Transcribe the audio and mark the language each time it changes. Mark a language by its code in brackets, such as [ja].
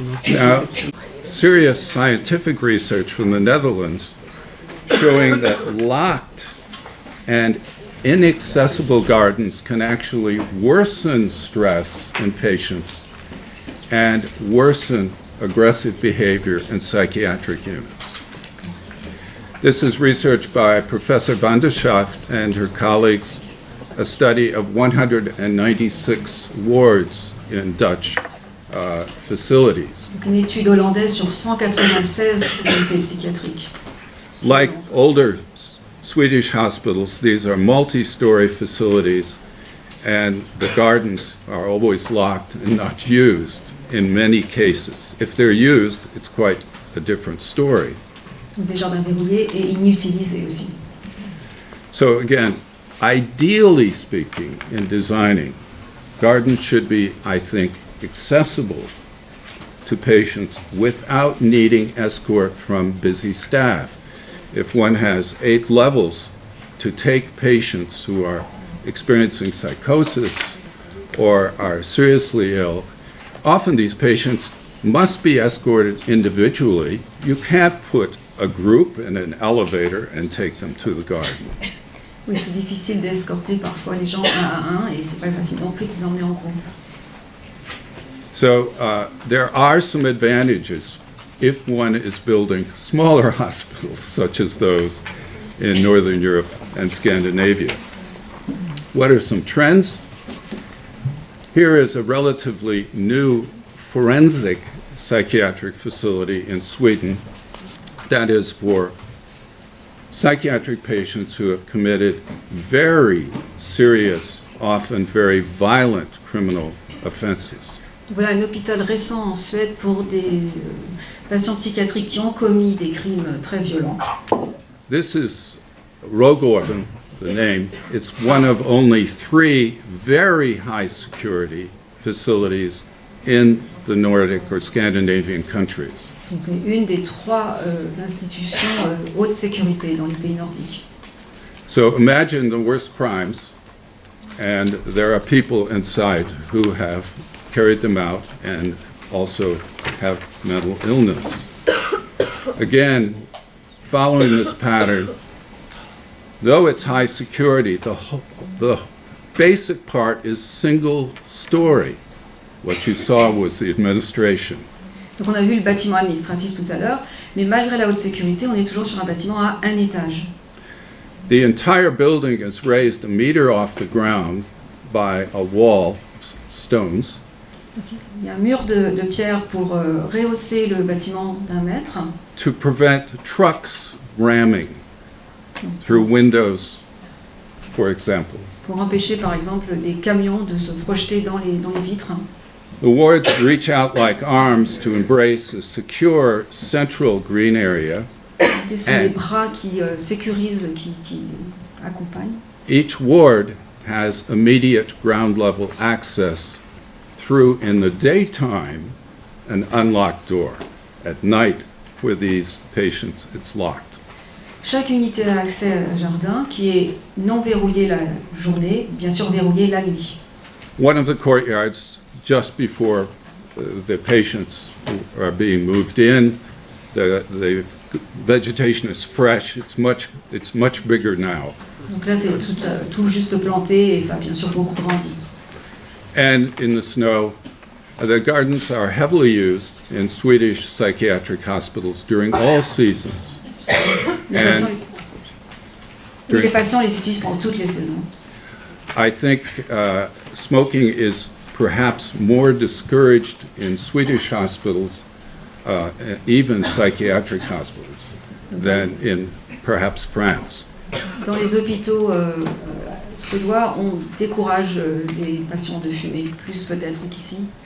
[en] Now, serious scientific research from the Netherlands showing that locked and inaccessible gardens can actually worsen stress in patients and worsen aggressive behavior in psychiatric units. This is research by Professor van der Schaft and her colleagues, a study of 196 wards in Dutch facilities. [fr] Donc une étude hollandaise sur 196 unités psychiatriques. [en] Like older Swedish hospitals, these are multi-story facilities, and the gardens are always locked and not used in many cases. If they're used, it's quite a different story. [fr] Donc des jardins verrouillés et inutilisés aussi. [en] So again, ideally speaking, in designing, gardens should be, I think, accessible to patients without needing escort from busy staff. If one has 8 levels to take patients who are experiencing psychosis or are seriously ill, often these patients must be escorted individually. You can't put a group in an elevator and take them to the garden. [fr] Oui, c'est difficile d'escorter parfois les gens un à un et c'est pas facile non plus de les emmener en groupe. [en] So there are some advantages if one is building smaller hospitals, such as those in Northern Europe and Scandinavia. What are some trends? Here is a relatively new forensic psychiatric facility in Sweden that is for psychiatric patients who have committed very serious often very violent criminal offenses. [fr] Voilà un hôpital récent en Suède pour des patients psychiatriques qui ont commis des crimes très violents. [en] This is Rogården, the name. It's one of only 3 very high security facilities in the Nordic or Scandinavian countries. [fr] C'est une des 3 institutions haute sécurité dans les pays nordiques. [en] So imagine the worst crimes, and there are people inside who have carried them out and also have mental illness. Again, following this pattern, though it's high security, the basic part is single story. What you saw was the administration. [fr] Donc on a vu le bâtiment administratif tout à l'heure, mais malgré la haute sécurité, on est toujours sur un bâtiment à un étage. [en] The entire building is raised a meter off the ground by a wall of stones. [fr] Il y a un mur de pierre pour rehausser le bâtiment d'1 mètre, [en] To prevent trucks ramming through windows, for example. [fr] pour empêcher par exemple des camions de se projeter dans les vitres. [en] The wards reach out like arms to embrace a secure central green area. [fr] Ce sont des bras qui sécurisent, qui accompagnent. [en] Each ward has immediate ground level access through, in the daytime, an unlocked door. At night, for these patients, it's locked. [fr] Chaque unité a accès à un jardin qui est non verrouillé la journée, bien sûr verrouillé la nuit. [en] One of the courtyards, just before the patients are being moved in, the vegetation is fresh. It's much bigger now. [fr] Donc là c'est tout juste planté et ça a bien sûr beaucoup grandi. [en] And in the snow, the gardens are heavily used in Swedish psychiatric hospitals during all seasons. [fr] Les patients les utilisent pendant toutes les saisons. [en] I think smoking is perhaps more discouraged in Swedish hospitals, even psychiatric hospitals, than in perhaps France. [fr] Dans les hôpitaux suédois, on décourage les patients de fumer, plus peut-être qu'ici.